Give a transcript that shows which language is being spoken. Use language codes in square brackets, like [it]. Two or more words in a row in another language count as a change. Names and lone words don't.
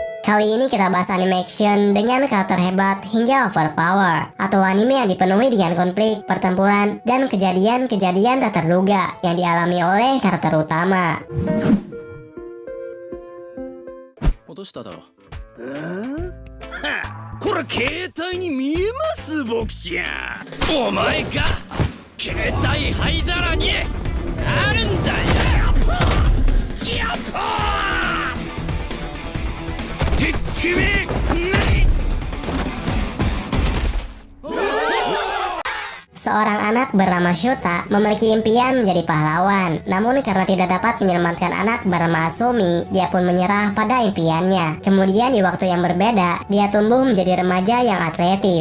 [id] Kali ini kita bahas anime action dengan karakter hebat hingga overpower, atau anime yang dipenuhi dengan konflik, pertempuran, dan kejadian-kejadian tak terduga yang dialami oleh karakter utama. [ja] 落としただろ。これ携帯に見えます僕ちゃん。お前が携帯灰皿にあるんだよ。やっぱてめえ [id] Seorang anak bernama Shota memiliki impian menjadi pahlawan. Namun karena tidak dapat menyelamatkan anak bernama Asumi, dia pun menyerah pada impiannya. Kemudian di waktu yang berbeda, dia tumbuh menjadi remaja yang atletis.